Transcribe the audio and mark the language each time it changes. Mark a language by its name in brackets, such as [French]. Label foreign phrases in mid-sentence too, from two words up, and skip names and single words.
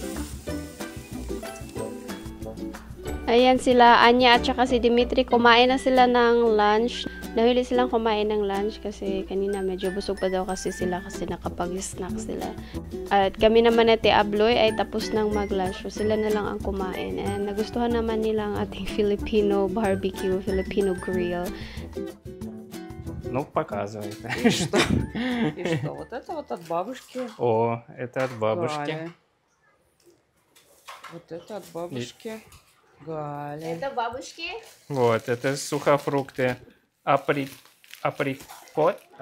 [Filipino] Ayan sila, Anya at saka si Dimitri, kumain na sila ng lunch. Nahuli silang kumain ng lunch kasi kanina medyo busog pa daw kasi sila kasi nakapag-snack sila. At kami naman at Abloy ay tapos nang mag-lunch. So sila na lang ang kumain. And nagustuhan naman nila ang ating [English] Filipino barbecue, Filipino grill. [Russian] Ну, показывай. И что? И что? Вот это вот от бабушки. О, это от бабушки. Галя. Вот это от бабушки. Галя. Это бабушки. Вот, это сухофрукты. Априкос.